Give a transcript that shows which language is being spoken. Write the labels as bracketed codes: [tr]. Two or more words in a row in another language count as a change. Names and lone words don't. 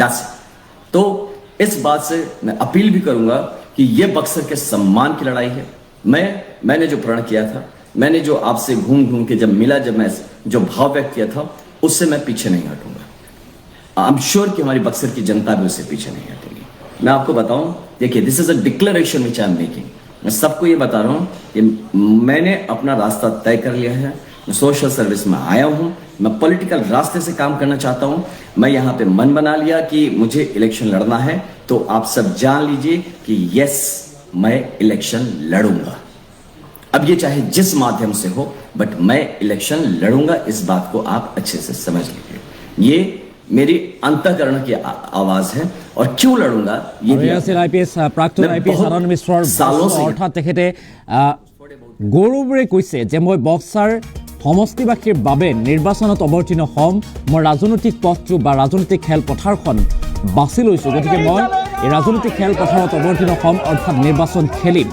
[hi] तो इस बात से मैं अपील भी करूंगा कि यह बक्सर के सम्मान की लड़ाई है। मैंने जो प्रण किया था, मैंने जो आपसे घूम घूम के जब मिला, जब मैं जो भाव व्यक्त किया था, उससे मैं पीछे नहीं हटूंगा। [en] I am sure [hi] कि हमारी बक्सर की जनता भी उससे पीछे नहीं हटेगी। मैं आपको बताऊं, देखिए [en] This is a declaration which I am making. [hi] मैं सबको ये बता रहा हूं कि मैंने अपना रास्ता तय कर लिया है, मैं [en] social service [hi] में आया हूं, मैं पॉलिटिकल रास्ते से काम करना चाहता हूं। मैं यहां पे मन बना लिया कि मुझे इलेक्शन लड़ना है, तो आप सब जान लीजिए कि यस, मैं इलेक्शन लड़ूंगा। अब ये चाहे जिस माध्यम से हो, बट मैं इलेक्शन लड़ूंगा, इस बात को आप अच्छे से समझ लीजिए। ये मेरी अंतःकरण की आवाज है। और क्यों लड़ूंगा ये भी [as] আইপিএছ প্ৰাক্তন আইপিএছ আনন্দ মিশ্ৰৰ অৰ্থাৎ তেখেতে গৌৰৱেৰে কৈছে যে মই বক্সাৰ সমষ্টিবাসীৰ বাবে নিৰ্বাচনত অৱতীৰ্ণ হ'ম, মই ৰাজনৈতিক পথটো বা ৰাজনৈতিক খেলপথাৰখন বাছি লৈছোঁ, গতিকে মই এই ৰাজনৈতিক খেলপথাৰত অৱতীৰ্ণ হ'ম, অৰ্থাৎ নিৰ্বাচন খেলিম।